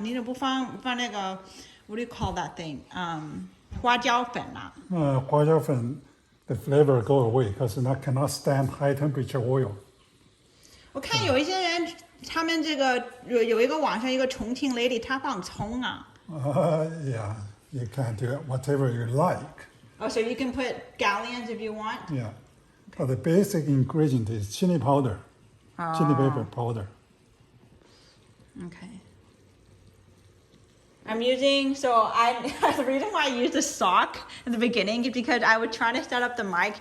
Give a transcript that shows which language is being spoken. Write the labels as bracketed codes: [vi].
[zh] 你怎么不放那个 [en] what do you call that thing? [zh] 花椒粉啊？ [en] 花椒粉 the flavor go away because it cannot stand high temperature oil. [zh] 我看有一些人，他们这个有一个网上一个重庆 lady， 她放葱啊。 [en] Yeah, you can do it whatever you like. Oh, so you can put scallions if you want? Yeah. But the basic ingredient is chili powder, chili pepper powder. Okay. I'm using, the reason why I used the sock in the beginning is because I was trying to set up the mic.